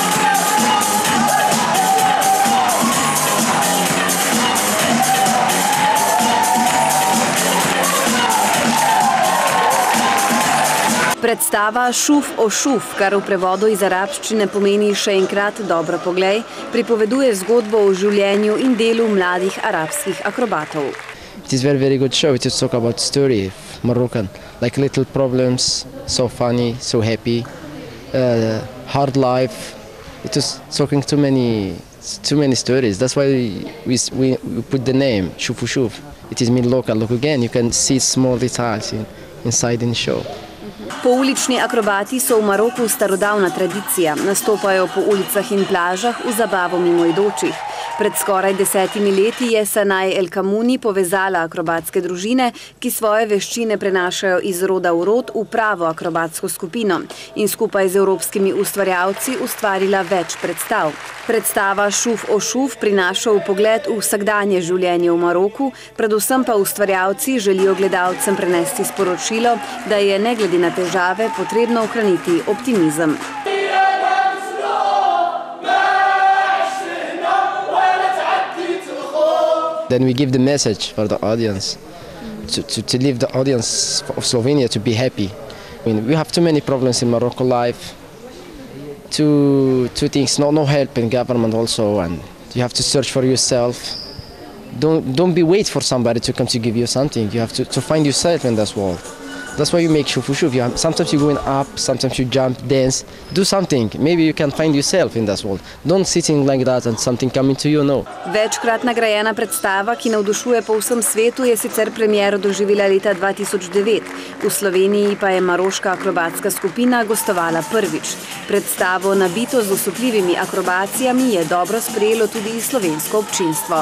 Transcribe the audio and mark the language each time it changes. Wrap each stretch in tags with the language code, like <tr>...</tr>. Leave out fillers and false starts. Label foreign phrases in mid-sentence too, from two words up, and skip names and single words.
<sl>Predstava Šuf o šuf, kar v prevodu iz arabščine pomeni še enkrat dobro poglej, pripoveduje zgodbo o življenju in delu mladih arabskih akrobatov.</sl> <en>It is very good show. It is talk about story of Moroccan, like little problems, so funny, so happy, hard life. It was talking too many stories. That's why we put the name Shuf o Shuf. It is mean local. Look again, you can see small details inside in the show.</en> <sl>Poulični akrobati so v Maroku starodavna tradicija, nastopajo po ulicah in plažah v zabavo mimoidočih. Pred skoraj 10 leti je Sanaj El Kamuni povezala akrobatske družine, ki svoje veščine prenašajo iz roda v rod v pravo akrobatsko skupino in skupaj z evropskimi ustvarjalci ustvarila več predstav. Predstava Šuf o šuf prinaša vpogled v vsakdanje življenje v Maroku, predvsem pa ustvarjalci želijo gledalcem prenesti sporočilo, da je ne glede na težave potrebno ohraniti optimizem.</sl> <en>Then we give the message for the audience, to leave the audience of Slovenia to be happy. I mean, we have too many problems in Morocco life, two things, no help in government also, and you have to search for yourself. Don't be wait for somebody to come to give you something. You have to find yourself in this world. That's why you make shufu shuf. Sometimes you're going up, sometimes you jump, dance, do something. Maybe you can find yourself in this world. Don't sitting like that and something coming to you, no.</en> <sl>Večkrat nagrajena predstava, ki navdušuje po vsem svetu, je sicer premiero doživela leta 2009. V Sloveniji pa je maroška akrobatska skupina gostovala prvič. Predstavo nabito z osupljivimi akrobacijami je dobro sprejelo tudi slovensko občinstvo.</sl>